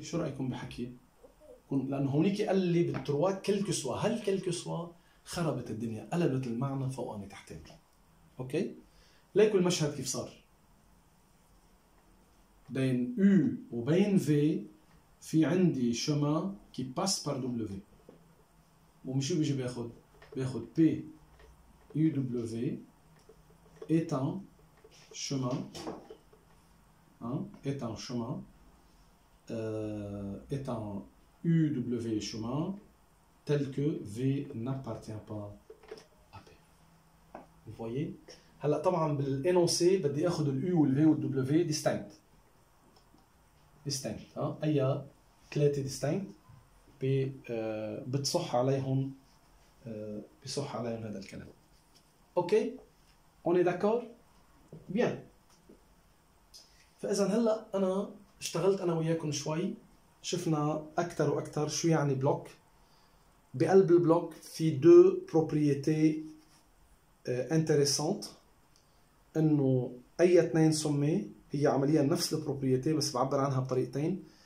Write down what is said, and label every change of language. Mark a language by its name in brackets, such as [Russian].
[Arabic] شو رأيكم بحكي؟ لأنه هونيك قال لي بالتروات كلكو سوا، هل كلكو سوا خربت الدنيا، قلبت المعنى فوقاني تحتاني. اوكي؟ ليكوا المشهد كيف صار. بين U وبين V في عندي [French] chemin qui passe par W. [Arabic] ومش شو بيجي بياخد [French] P UW est un chemin est un UW chemin tel que V n'appartient pas à P. Vous voyez? [Arabic] هلا طبعا بالانونسي بدي اخذ الU والV والW distinct. اي 3 distinct بتصح عليهم هذا الكلام. اوكي؟ [French] on est d'accord؟ bien. [Arabic] فاذا هلا انا اشتغلت انا وياكم شوي، شفنا اكثر واكثر شو يعني بلوك. بقلب البلوك في 2 propriétés intéressantes، انه اي 2 صمي هي عمليا نفس البروبريتي بس بعبر عنها بطريقتين.